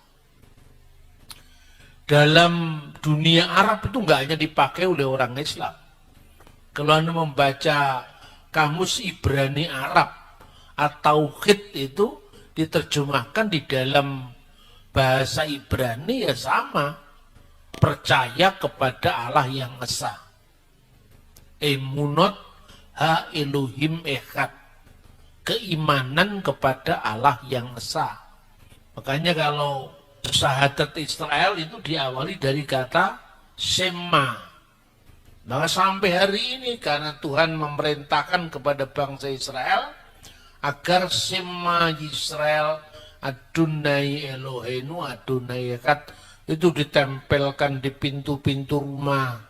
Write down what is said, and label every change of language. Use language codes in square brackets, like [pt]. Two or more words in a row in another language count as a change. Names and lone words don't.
[id] Dalam dunia Arab itu nggak hanya dipakai oleh orang Islam. Kalau Anda membaca kamus Ibrani Arab atau tauhid itu diterjemahkan di dalam bahasa Ibrani ya sama, percaya kepada Allah yang Esa. [he] אמונת האלהים אחד, [id] keimanan kepada Allah yang Esa. Makanya kalau syahadat Israel itu diawali dari kata Shema. Maka sampai hari ini karena Tuhan memerintahkan kepada bangsa Israel agar [he] שמע ישראל אדני אלהינו אדני אחד [id] itu ditempelkan di pintu-pintu rumah.